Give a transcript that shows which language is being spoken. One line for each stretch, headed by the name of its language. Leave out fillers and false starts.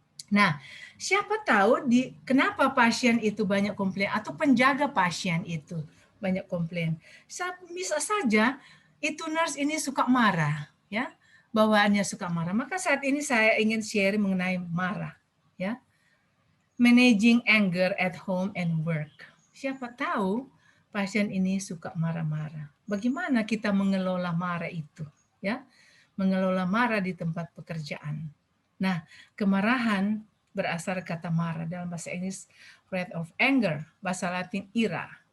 Indonesian: Nah, siapa tahu kenapa pasien itu banyak komplain atau penjaga pasien itu banyak komplain. Bisa saja itu nurse ini suka marah, ya, bawaannya suka marah. Maka saat ini saya ingin share mengenai marah, ya.
English: Managing anger at home and work.
Indonesian: Siapa tahu pasien ini suka marah-marah. Bagaimana kita mengelola marah itu, ya? Mengelola marah di tempat pekerjaan. Nah, kemarahan berasal kata marah dalam bahasa Inggris
English: wrath of anger,
Indonesian: bahasa Latin ira.